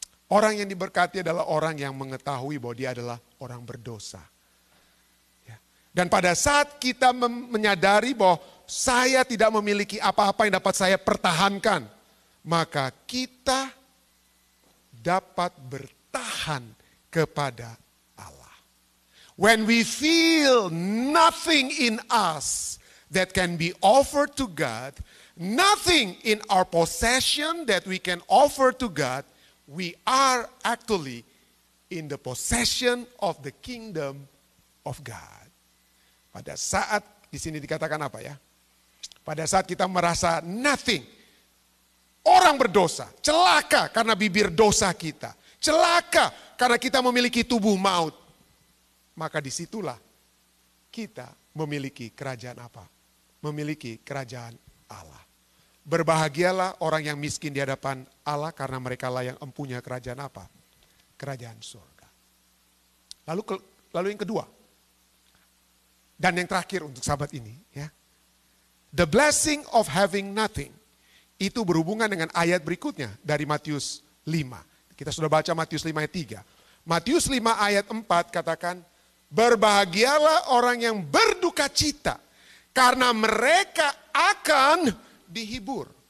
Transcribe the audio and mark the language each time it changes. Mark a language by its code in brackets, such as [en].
[id] Orang yang diberkati adalah orang yang mengetahui bahwa dia adalah orang berdosa. Dan pada saat kita menyadari bahwa saya tidak memiliki apa-apa yang dapat saya pertahankan, maka kita dapat bertahan kepada Allah. [en] When we feel nothing in us that can be offered to God, nothing in our possession that we can offer to God, we are actually in the possession of the kingdom of God. [id] Pada saat, di sini dikatakan apa ya? Pada saat kita merasa nothing, orang berdosa, celaka karena bibir dosa kita, celaka karena kita memiliki tubuh maut, maka disitulah kita memiliki kerajaan apa? Memiliki kerajaan Allah. Berbahagialah orang yang miskin di hadapan Allah karena mereka lah yang empunya kerajaan apa? Kerajaan surga. Lalu yang kedua. Dan yang terakhir untuk sahabat ini. Ya. [en] The blessing of having nothing. [id] Itu berhubungan dengan ayat berikutnya dari Matius 5. Kita sudah baca Matius 5 ayat 3. Matius 5 ayat 4 katakan, berbahagialah orang yang berduka cita karena mereka akan dihibur.